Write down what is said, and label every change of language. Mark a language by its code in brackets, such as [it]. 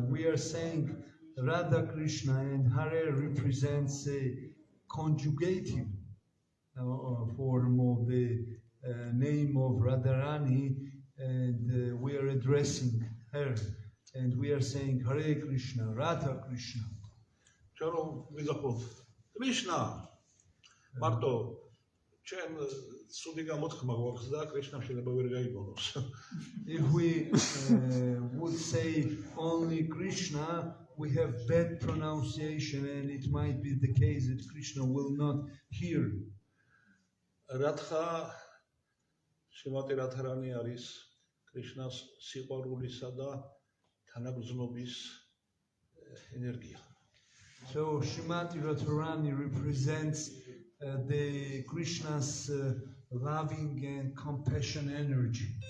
[en] We are saying Radha Krishna, and Hare represents a conjugative form of the name of Radharani, and we are addressing her, and we are saying Hare Krishna, Radha Krishna. [ka] ჩვენ რომ ვიძახოთ კრიშნა მარტო ჩვენ სუდი გამოთქმა გვაქვს და კრიშნა შეიძლება ვერ გაიგონოს. [en] If we would say only Krishna, we have bad pronunciation, and it might be the case that Krishna will not hear. [ka] რათხა შიმატი რათარანი არის კრიშნას სიყვარულისა და თანაგრძნობის ენერგია. [en] So Shrimati Radharani represents the Krishna's loving and compassion energy.